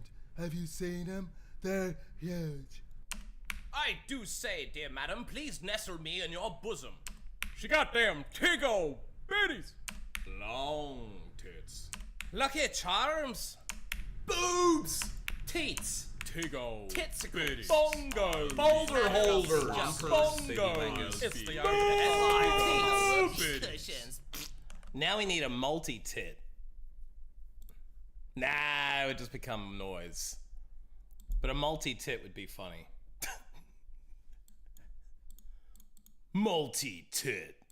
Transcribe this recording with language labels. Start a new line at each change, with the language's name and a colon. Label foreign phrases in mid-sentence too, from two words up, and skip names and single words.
English: Have you seen them? They're huge. I do say, dear madam, please nestle me in your bosom. She got them Tiggo bitties. Long tits. Lucky Charms! Boobs. Teats! Tiggo Titsicles. bitties. Bongos. Boulder holders. Jumpers. Bongos. It's the Whoopee cushions. Now we need a multi-tit. Nah, it would just become noise. But a multi-tit would be funny. Multi-tit.